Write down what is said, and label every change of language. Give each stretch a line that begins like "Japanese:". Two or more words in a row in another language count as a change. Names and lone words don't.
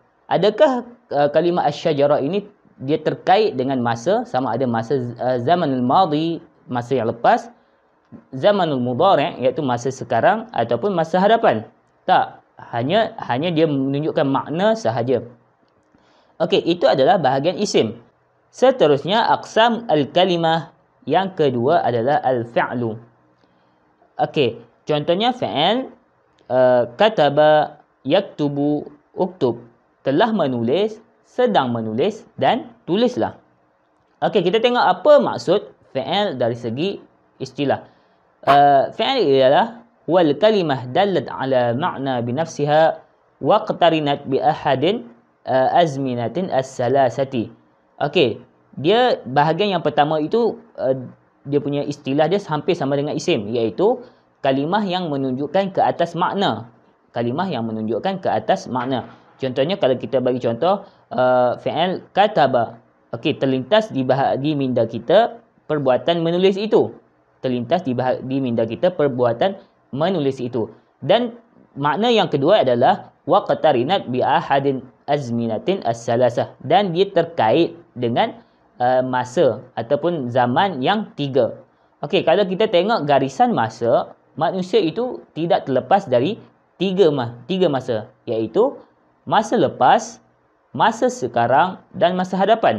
Malay: Adakah kalimah asy-syajarah ini dia terkait dengan masa, sama ada masa
Arabic: الزمن الماضي,
Malay: masa yang lepas,
Arabic: الزمن المضارع',
Malay: iaitu masa sekarang, ataupun masa hadapan? Tak, hanya dia menunjukkan makna sahaja. Okey, itu adalah bahagian isim. Seterusnya
Arabic: أقسام الكلمة,
Malay: yang kedua adalah al-fi'lu. Okey, contohnya fi'il,
Arabic: كتب يكتب اكتب.
Malay: Telah menulis, sedang menulis, dan tulislah. Okey, kita tengok apa maksud fi'il dari segi istilah. Fi'il ialah
Arabic: والكلمة دلت على معنى بنفسها واقترنت بأحد الأزمنة الثلاثة.
Malay: Okey, dia bahagian yang pertama itu dia punya istilah dia hampir sama dengan isim, iaitu kalimah yang menunjukkan ke atas makna. Contohnya kalau kita bagi contoh fi'il kataba. Okey, terlintas di minda kita perbuatan menulis itu. Dan makna yang kedua adalah
Arabic: واقترنت بأحد الأزمنة الثلاثة,
Malay: dan dia terkait dengan masa ataupun zaman yang 3. Okey, kalau kita tengok garisan masa, manusia itu tidak terlepas dari 3 masa, iaitu masa lepas, masa sekarang dan masa hadapan.